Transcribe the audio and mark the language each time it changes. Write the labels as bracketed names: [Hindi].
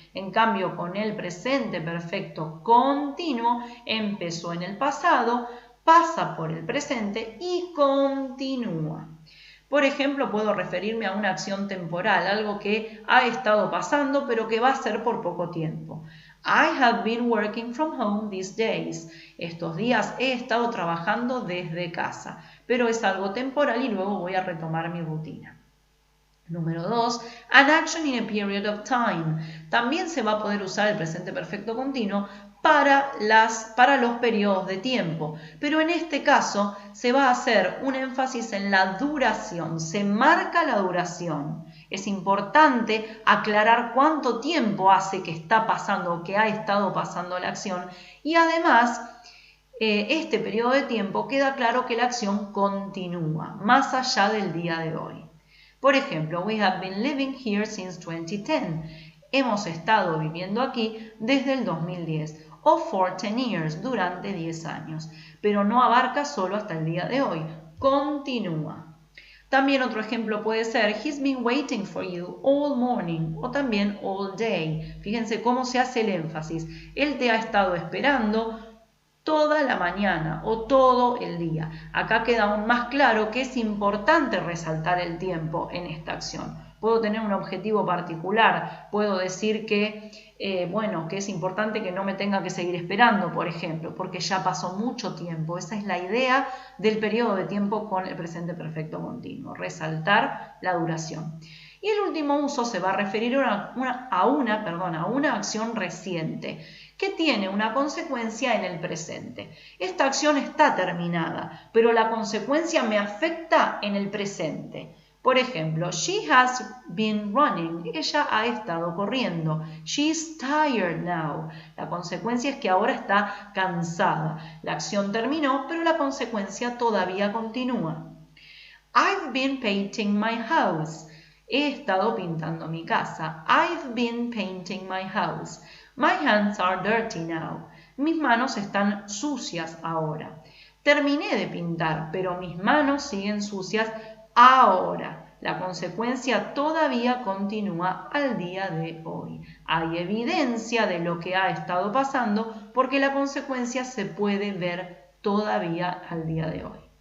[Spanish] En cambio, con el presente perfecto continuo, empezó en el pasado, pasa por el presente y continúa. Por ejemplo, puedo referirme a una acción temporal, algo que ha estado pasando pero que va a ser por poco tiempo. [English] I have been working from home these days. [Spanish] Estos días he estado trabajando desde casa, pero es algo temporal y luego voy a retomar mi rutina. Número 2, [English] an action in a period of time. [Spanish] También se va a poder usar el presente perfecto continuo para los periodos de tiempo, pero en este caso se va a hacer un énfasis en la duración, se marca la duración. Es importante aclarar cuánto tiempo hace que está pasando o que ha estado pasando la acción y además este periodo de tiempo queda claro que la acción continúa más allá del día de hoy. Por ejemplo, [English] we have been living here since 2010. [Spanish] Hemos estado viviendo aquí desde el 2010 o [English] for 10 years, [Spanish] durante 10 años, pero no abarca solo hasta el día de hoy, continúa. También otro ejemplo puede ser [English] he's been waiting for you all morning [Spanish] o también [English] all day. [Spanish] Fíjense cómo se hace el énfasis. Él te ha estado esperando toda la mañana o todo el día. Acá queda aún más claro que es importante resaltar el tiempo en esta acción. Puedo tener un objetivo particular, puedo decir que, que es importante que no me tenga que seguir esperando, por ejemplo, porque ya pasó mucho tiempo. Esa es la idea del periodo de tiempo con el presente perfecto continuo, resaltar la duración. Y el último uso se va a referir a una acción reciente que tiene una consecuencia en el presente. Esta acción está terminada, pero la consecuencia me afecta en el presente. Por ejemplo, [English] she has been running. [Spanish] Ella ha estado corriendo. [English] She's tired now. [Spanish] La consecuencia es que ahora está cansada. La acción terminó, pero la consecuencia todavía continúa. [English] I've been painting my house. [Spanish] He estado pintando mi casa. [English] I've been painting my house. My hands are dirty now. [Spanish] Mis manos están sucias ahora. Terminé de pintar, pero mis manos siguen sucias ahora. La consecuencia todavía continúa al día de hoy. Hay evidencia de lo que ha estado pasando porque la consecuencia se puede ver todavía al día de hoy.